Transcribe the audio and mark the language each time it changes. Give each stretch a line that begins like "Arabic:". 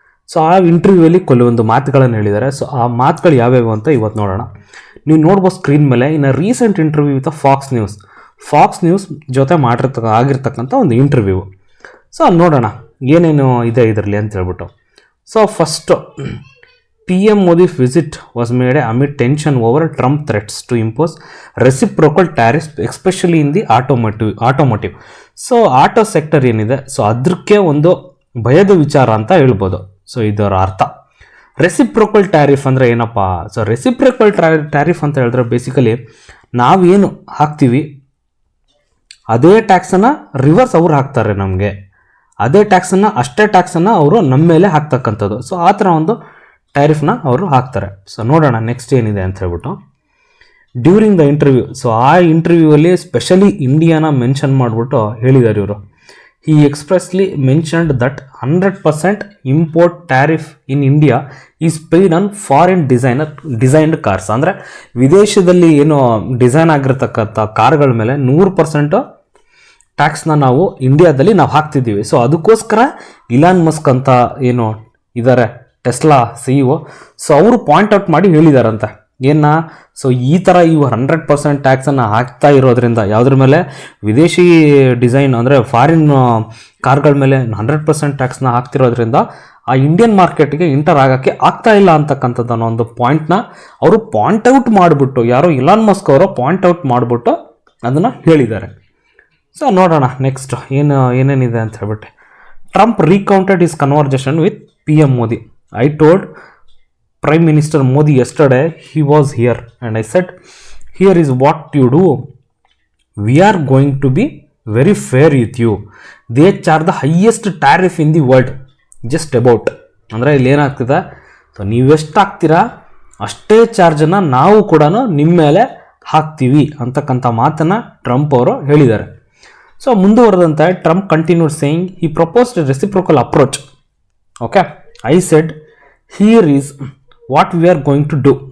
Kannada: So ಆ ಇಂಟರ್ವ್ಯೂವಲ್ಲಿ ಕೆಲವೊಂದು ಮಾತುಗಳನ್ನು ಹೇಳಿದ್ದಾರೆ. ಸೊ ಆ ಮಾತುಗಳು ಯಾವ್ಯಾವು ಅಂತ ಇವತ್ತು ನೋಡೋಣ. ನೀವು ನೋಡ್ಬೋದು ಸ್ಕ್ರೀನ್ ಮೇಲೆ, ಇನ್ನು
English: recent interview with Fox News
Kannada: ಜೊತೆ ಆಗಿರ್ತಕ್ಕಂಥ ಒಂದು ಇಂಟರ್ವ್ಯೂ. ಸೊ ನೋಡೋಣ ಏನೇನು ಇದೆ ಇದರಲ್ಲಿ ಅಂತ ಹೇಳ್ಬಿಟ್ಟು.
English: So first, PM Modi's visit was made amid tension over Trump threats to impose reciprocal tariffs, especially in the automotive.
Kannada: So auto sector ಏನಿದೆ, ಸೊ ಅದಕ್ಕೆ ಒಂದು ಭಯದ ವಿಚಾರ ಅಂತ ಹೇಳ್ಬೋದು. ಸೊ ಇದರ ಅರ್ಥ ರೆಸಿಪ್ರೋಕಲ್ ಟ್ಯಾರಿಫ್ ಅಂದರೆ ಏನಪ್ಪ? ಸೊ ರೆಸಿಪ್ರೋಕಲ್ ಟ್ಯಾರಿಫ್ ಅಂತ ಹೇಳಿದ್ರೆ ಬೇಸಿಕಲಿ ನಾವೇನು ಹಾಕ್ತೀವಿ ಅದೇ ಟ್ಯಾಕ್ಸನ್ನು ರಿವರ್ಸ್ ಅವ್ರು ಹಾಕ್ತಾರೆ ನಮಗೆ. ಅದೇ ಅಷ್ಟೇ ಟ್ಯಾಕ್ಸನ್ನು ಅವರು ನಮ್ಮ ಮೇಲೆ ಹಾಕ್ತಕ್ಕಂಥದ್ದು. ಸೊ ಆ ಥರ ಒಂದು ಟ್ಯಾರಿಫ್ನ ಅವರು ಹಾಕ್ತಾರೆ. ಸೊ ನೋಡೋಣ ನೆಕ್ಸ್ಟ್ ಏನಿದೆ ಅಂತ ಹೇಳ್ಬಿಟ್ಟು.
English: during the interview,
Kannada: ಸೊ ಆ ಇಂಟರ್ವ್ಯೂವಲ್ಲಿ ಸ್ಪೆಷಲಿ ಇಂಡಿಯಾನ ಮೆನ್ಷನ್ ಮಾಡಿಬಿಟ್ಟು ಹೇಳಿದ್ದಾರೆ ಇವರು.
English: He expressly mentioned that 100% import tariff in India is paid on foreign designed cars.
Kannada: ಅಂದರೆ ವಿದೇಶದಲ್ಲಿ ಏನು ಡಿಸೈನ್ ಆಗಿರ್ತಕ್ಕಂಥ ಕಾರ್ಗಳ ಮೇಲೆ 100% ಟ್ಯಾಕ್ಸ್ನ ನಾವು ಇಂಡಿಯಾದಲ್ಲಿ ನಾವು ಹಾಕ್ತಿದ್ದೀವಿ. ಸೊ ಅದಕ್ಕೋಸ್ಕರ ಇಲಾನ್ ಮಸ್ಕ್ ಅಂತ ಏನು ಇದ್ದಾರೆ ಟೆಸ್ಲಾ CEO, ಸೊ ಅವರು ಪಾಯಿಂಟ್ ಔಟ್ ಮಾಡಿ ಹೇಳಿದಾರಂತೆ ಸೊ ಈ ಥರ ಇವು 100% ಟ್ಯಾಕ್ಸನ್ನು ಹಾಕ್ತಾ ಇರೋದ್ರಿಂದ, ಯಾವುದ್ರ ಮೇಲೆ? ವಿದೇಶಿ ಡಿಸೈನ್ ಅಂದರೆ ಫಾರಿನ್ ಕಾರ್ಗಳ ಮೇಲೆ 100% ಟ್ಯಾಕ್ಸ್ನ ಹಾಕ್ತಿರೋದ್ರಿಂದ ಆ ಇಂಡಿಯನ್ ಮಾರ್ಕೆಟ್ಗೆ ಎಂಟರ್ ಆಗೋಕ್ಕೆ ಆಗ್ತಾ ಇಲ್ಲ ಅಂತಕ್ಕಂಥದ್ದು ಅನ್ನೋ ಒಂದು ಪಾಯಿಂಟ್ನ ಅವರು ಪಾಯಿಂಟ್ ಔಟ್ ಮಾಡಿಬಿಟ್ಟು, ಯಾರೋ ಇಲಾನ್ ಮಸ್ಕ್ ಅವರು ಪಾಯಿಂಟ್ ಔಟ್ ಮಾಡಿಬಿಟ್ಟು ಅದನ್ನು ಹೇಳಿದ್ದಾರೆ. ಸೊ ನೋಡೋಣ ನೆಕ್ಸ್ಟ್ ಏನೇನಿದೆ ಅಂತ ಹೇಳ್ಬಿಟ್ಟು.
English: Trump recounted his conversation with PM Modi. I told Prime Minister Modi yesterday he was here and I said, here is what you do. We are going to be very fair with you. They charge the highest tariff in the world. Just about.
Kannada: ಅಂದರೆ ಇಲ್ಲಿ ಏನಾಗ್ತಿದೆ, so ನೀವೆಷ್ಟು ಹಾಕ್ತೀರಾ ಅಷ್ಟೇ ಚಾರ್ಜನ್ನು ನಾವು ಕೂಡ ನಿಮ್ಮ ಮೇಲೆ ಹಾಕ್ತೀವಿ ಅಂತಕ್ಕಂಥ ಮಾತನ್ನು ಟ್ರಂಪ್ ಅವರು ಹೇಳಿದ್ದಾರೆ. ಸೊ ಮುಂದುವರೆದಂತೆ
English: Trump continued saying he proposed reciprocal approach. Okay, I said here is what we are going to do.